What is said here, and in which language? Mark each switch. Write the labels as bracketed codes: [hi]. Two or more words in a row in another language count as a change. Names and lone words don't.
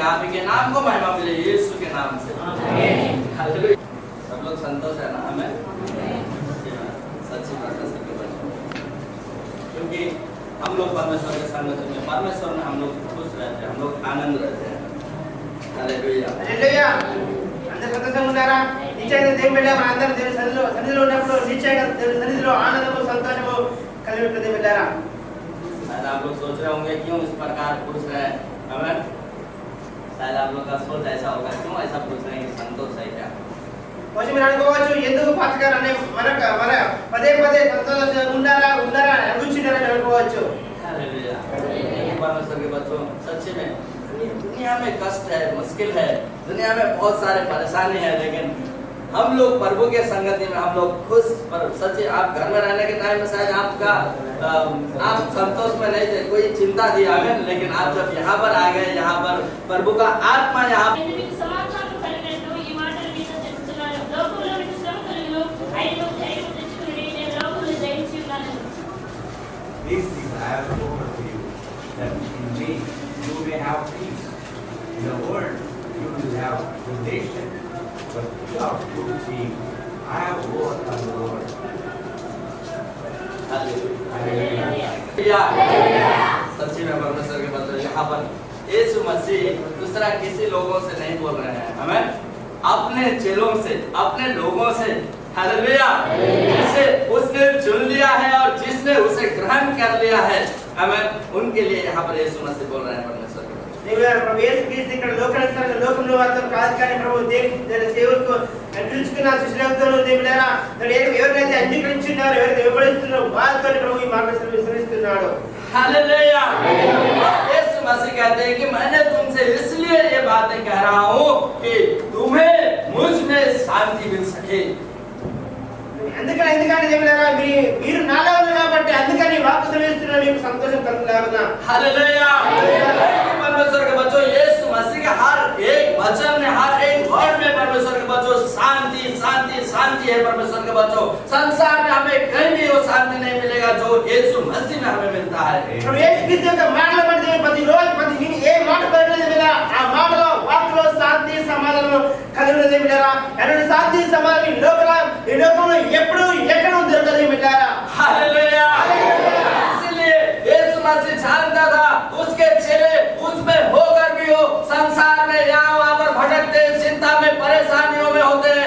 [hi] आप ही के नाम को महिमा मिले, यीशु के नाम से। हालेलुया। सब लोग संतोष है ना? हमें सच्ची बात है, क्योंकि हम लोग परमेश्वर के संगत में, परमेश्वर में हम लोग खुश रहते हैं, हम लोग आनंद रहते हैं। हालेलुया, हालेलुया। [te] అందరూ సంతోషంగా ఉన్నారా? నిశ్చయంగా దేవుని బిడ్డ మనందరం దేవుని సన్నిధిలో ఉన్నప్పుడు నిశ్చయంగా దేవుని సన్నిధిలో ఆనందము సంతోషము కలిగి ఉంటుంది బిడ్డరా। [hi] शायद आप लोग सोच रहे होंगे क्यों इस प्रकार खुश रहे। हमें शायद आप लोग का सोच ऐसा होगा, क्यों ऐसा पूछ रहे हैं कि संतोष है क्या? [te] కొంచెం మీరు అనుకోవచ్చు ఎందుకు పాస్టర్ గారు అనే మన పదే పదే సంతోషంగా ఉన్నారా అనుకుంటున్నారని అనుకోవచ్చు। [hi] हालेलुया, परमेश्वर के बच्चों, सच्ची में दुनिया में कष्ट है, मुश्किल है, दुनिया में बहुत सारे परेशानी है, लेकिन हम लोग प्रभु के संगति में हम लोग खुश। पर सच्ची आप घर में रहने के टाइम में शायद आपका आप संतोष में नहीं थे, कोई चिंता थी हमें, लेकिन आप जब यहाँ पर आ गए, यहाँ पर प्रभु का आत्मा यहाँ [en] These things I have spoken to you, that in me you may have peace. In the world you will have tribulation, but without see, I have overcome the world. [hi] हालेलुया, सच्ची में परमेश्वर के बच्चों, यहाँ पर यीशु मसीह दूसरा किसी लोगों से नहीं बोल रहे हैं, हमें अपने चेलों से, अपने लोगों से। हालेलुया, जिसे उसने चुन लिया है और जिसने उसे ग्रहण कर लिया है, हमें उनके लिए यहाँ पर यीशु मसीह बोल रहे हैं परमेश्वर के बच्चों। [te] ప్రభు యేసుక్రీస్తు ఇక్కడ లోకంలో మాత్రం కాదు, కానీ ప్రభు దేవుడికి అందించుకున్న శిష్యులతో దేవుడారా ఎవరైతే అంగీకరించున్నారో, ఎవరైతే వివరిస్తున్నారో వాళ్ళతో ప్రభు ఈ మాట వివరిస్తున్నాడు। [hi] हालेलुया, यीशु मसीह कहते हैं कि मैंने तुमसे इसलिए ये बातें कह रहा हूँ कि तुम्हें मुझ में शांति मिल सके। [te] ఎందుకంటే దేవుడారా మీరు నాలో ఉన్నారు కాబట్టి అందుకని వాక్కు శ్రవిస్తున్నా మీకు సంతోషం కలుగులాగునా। [hi] हालेलुया, परमेश्वर के बच्चों, यीशु मसीह के हर एक वचन में, हर एक वर्ड में परमेश्वर के बच्चों शांति शांति शांति है। परमेश्वर के बच्चों, संसार में हमें कहीं भी वो शांति नहीं मिलेगा जो यीशु मसीह में हमें मिलता है। [te] ప్రభు యేసుక్రీస్తు యొక్క మాటలు పడితే ప్రతిరోజు ఏ మాట పడినది మిలా ఆ మాటలో వాక్కులో శాంతి సమాధానం కలుగునది మిలారా। ఎలాంటి శాంతి సమాధానం ఈ లోకంలో ఎప్పుడు ఎక్కడ దొరకదు మిలారా। [hi] हालेलुया, इसलिए यीशु मसीह जानता था उसके चेले उसमें होकर भी हो संसार में यहाँ वहाँ पर भटकते, चिंता में, परेशानियों में होते हैं।